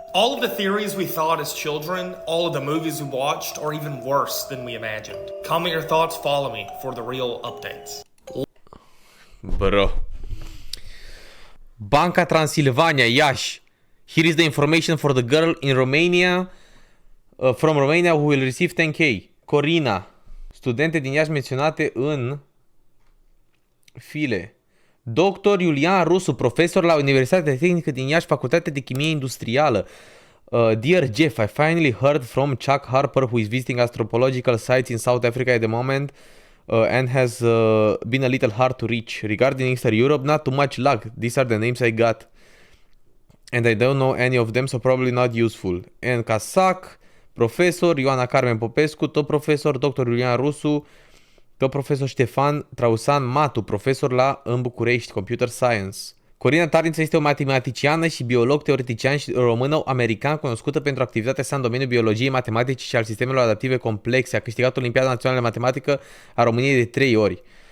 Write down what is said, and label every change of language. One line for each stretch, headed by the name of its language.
English: All of the theories we thought as children, all of the movies we watched, are even worse than we imagined. Comment your thoughts, follow me for the real updates.
Romanian: Bro. Banca Transilvania, Iași.
English: Here is the information for the girl in Romania, from Romania who will receive 10K. Corina.
Romanian: Studente din Iași menționate în file. Dr. Iulian Rusu, profesor la Universitatea Tehnică din Iași, Facultatea de Chimie Industrială.
English: Dear Jeff, I finally heard from Chuck Harper, who is visiting anthropological sites in South Africa at the moment and has been a little hard to reach. Regarding Eastern Europe, not too much luck. These are the names I got. And I don't know any of them, so probably not useful. And
Romanian: Casac, profesor, Ioana Carmen Popescu, tot profesor, Dr. Iulian Rusu, tot profesor Ștefan Trausan Matu, profesor în București, Computer Science. Corina Tarință este o matematiciană și biolog teoretician și română-american cunoscută pentru activitatea sa în domeniul biologiei, matematici și al sistemelor adaptive complexe. A câștigat Olimpiada Națională de Matematică a României de 3 ori.